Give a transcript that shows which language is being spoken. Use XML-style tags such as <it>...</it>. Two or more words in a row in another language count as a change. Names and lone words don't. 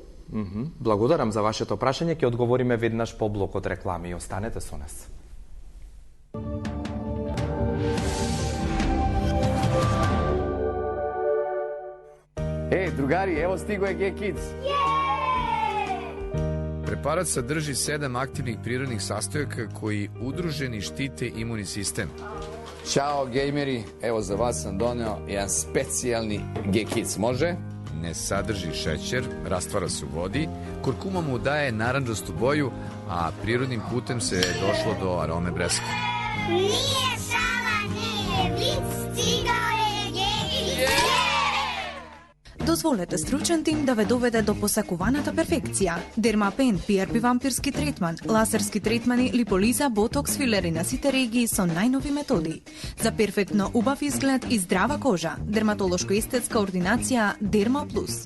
<mk>Благодарам за вашето прашање, ќе одговориме веднаш по блокот реклами. Останете со нас.</mk> <sr>Другари, ево стиго е G-Kids. Препарат садржи 7 активnih prirodnih sastojaka koji udruženi štite imunni sistem. Ćao gejmeri, evo za vas sam doneo jedan specijalni G-Kids, može? ne sadrži šećer, rastvara se u vodi, kurkuma mu daje narandžastu boju, a prirodnim putem se došlo do arome breska. Nije šala, nije vic, stigao je Gegić.</sr> <mk>Дозволете стручен тим да ве доведе до посакуваната перфекција. Дермапен, PRP вампирски третман, лазерски третмани, липолиза, ботокс, филери на сите регии со најнови методи. За перфектно убав изглед и здрава кожа. Дерматолошко-естетска ординација Дерма Плюс.</mk>